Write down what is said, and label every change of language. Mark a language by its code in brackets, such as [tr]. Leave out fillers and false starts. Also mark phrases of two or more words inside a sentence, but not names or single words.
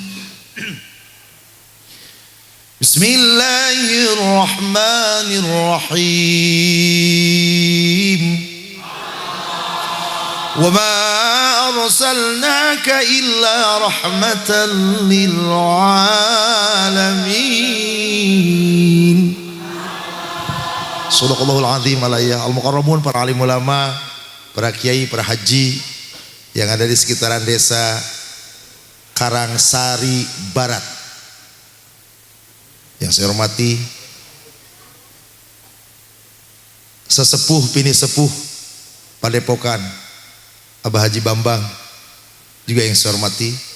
[ar] بسم الله الرحمن الرحيم. وما أرسلناك إلا رحمة للعالمين. صدق الله العظيم عليا. [id] Al-mukarramun, para alim ulama, para kiai, para haji yang ada di sekitaran desa Karangsari Barat yang saya hormati, sesepuh bini sepuh Padepokan Abah Haji Bambang juga yang saya hormati,